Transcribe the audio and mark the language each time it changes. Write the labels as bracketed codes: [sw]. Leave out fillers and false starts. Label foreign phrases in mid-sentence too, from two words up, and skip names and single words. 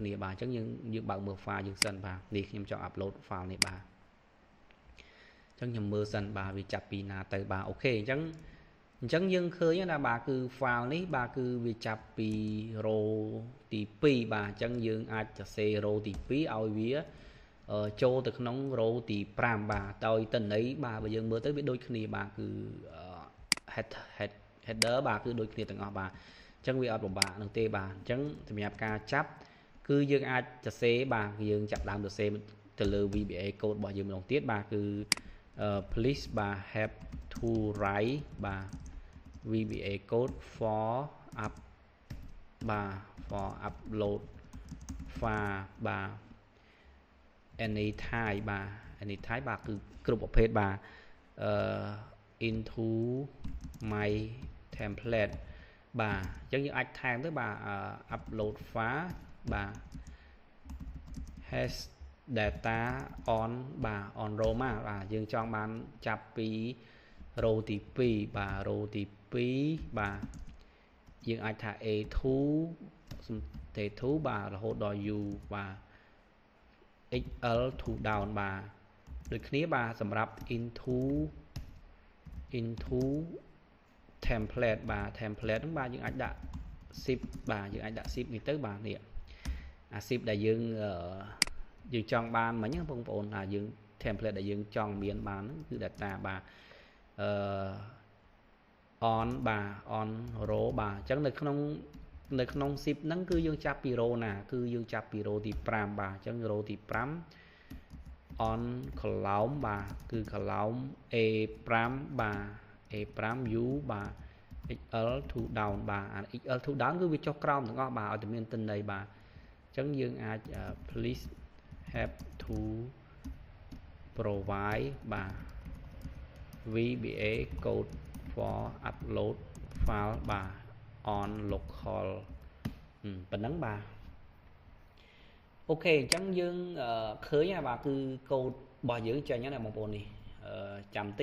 [km] គ្នាបាទអញ្ចឹងយើងបើកមើល file យើងសិនបាទនេះខ្ញុំចង់ [en] upload file [km] នេះបាទអញ្ចឹងខ្ញុំមើលសិនបាទវាចាប់ពីណាទៅបាទអូខេអញ្ចឹងយើងឃើញណាបាទគឺ file នេះបាទគឺវាចាប់ពី row ទី2បាទអញ្ចឹងយើងអាចសរសេរ row ទី2ឲ្យវាចូលទៅក្នុង row ទី5បាទដោយតន័យបាទបើយើងមើលទៅវាដូចគ្នាបាទគឺ header បាទគឺដូចគ្នាទាំងអស់បាទអញ្ចឹងវាអត់ពិបាកនោះទេបាទអញ្ចឹងសម្រាប់ការចាប់គឺយើងអាចសរសេរបាទយើងចាប់ដើមសរសេរទៅលើ [en] VBA code [km] របស់យើងម្ដងទៀតបាទគឺplease បាទ [en] have to write [km] បាទ [en] VBA code for up [km] បាទ [en] for upload file [km] បាទ anytime បាទ anytime បាទគឺគ្រប់ប្រភេទបាទ [en] into my template [km] បាទអញ្ចឹងយើងអាចថែមទៅបាទ [en] upload file [km] បាទ [en] has data on [km] បាទ [en] on row [km] មកបាទយើងចង់បានចាប់ពី row ទី2បាទ row ទី2បាទយើងអាចថា A2 T2 បាទរហូតដល់ U បាទ [en] XL to down [km] បាទដូចគ្នាបាទសម្រាប់ [en] into template [km] បាទ template ហ្នឹងបាទយើងអាចដាក់ zip បាទយើងអាចដាក់ zip នេះទៅបាទនេះអា zip ដែលយើងចង់បានមិញហ្នឹងបងប្អូនថាយើង template ដែលយើងចង់មានបានហ្នឹងគឺ data បាទ on បាទ [en] on row [km] បាទអញ្ចឹងនៅក្នុង zip ហ្នឹងគឺយើងចាប់ពី row ណាគឺយើងចាប់ពី row ទី5បាទអញ្ចឹង row ទី5 [en] on column [km] បាទគឺ column A5 បាទ A5 U បាទ [en] XL to down [km] បាទ [en] XL to down [km] គឺវាចុះក្រោមទាំងអស់បាទឲ្យតែមានទិន្នន័យបាទអញ្ចឹងយើងអាច [en] please have to [km] provide បាទ [en] VBA code for upload file [km] បាទ [en] on local [km] ប៉ុណ្ណឹងបាទអូខេអញ្ចឹងយើងឃើញហើយបាទគឺកូដរបស់យើងចេញហើយណាបងប្អូននេះចាំតិច